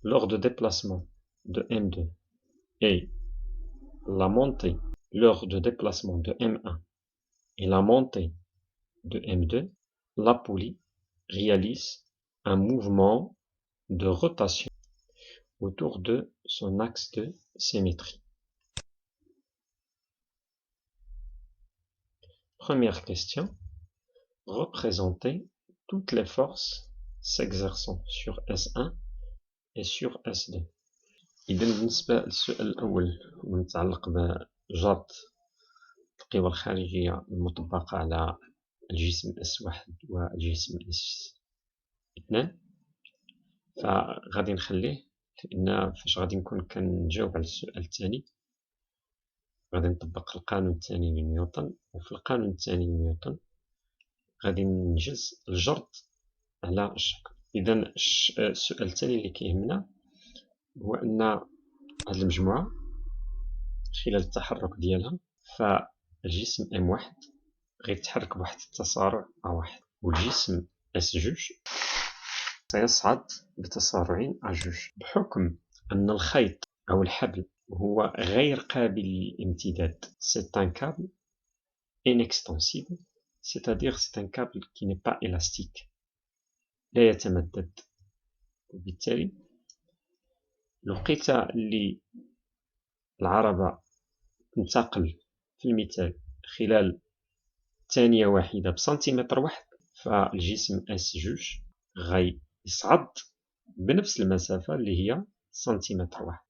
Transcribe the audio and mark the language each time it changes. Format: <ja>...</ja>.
<fr>Lors de déplacement de M2 et la montée, lors de déplacement de M1 et la montée de M2, la poulie réalise un mouvement de rotation autour de son axe de symétrie. Première question, représenter toutes les forces s'exerçant sur S1 et sur S2.</fr> <ar>إذا بالنسبة للسؤال الأول المتعلق بجرد القوى الخارجية المطبقة على الجسم S1 والجسم S2، فغادي نخليه لأن فاش غادي نكون كنجاوب على السؤال الثاني غادي نطبق القانون الثاني لنيوتن، وفي القانون الثاني لنيوتن غادي ننجز الجرد على الشكل. إذا السؤال الثاني اللي كيهمنا هو أن هذه المجموعة خلال التحرك ديالها فالجسم M1 غيتحرك بواحد التسارع A1 والجسم S2 سيصعد بتسارع A2 بحكم أن الخيط أو الحبل هو غير قابل للامتداد.</ar> <fr>C'est un câble inextensible, c'est-à-dire c'est un câble qui n'est pas élastique،</fr> <ar>لا يتمدد. وبالتالي لقيت اللي العربة تنتقل في المثال خلال ثانية واحدة بسنتيمتر واحد، فالجسم S2 غيصعد بنفس المسافة اللي هي سنتيمتر واحد.</ar>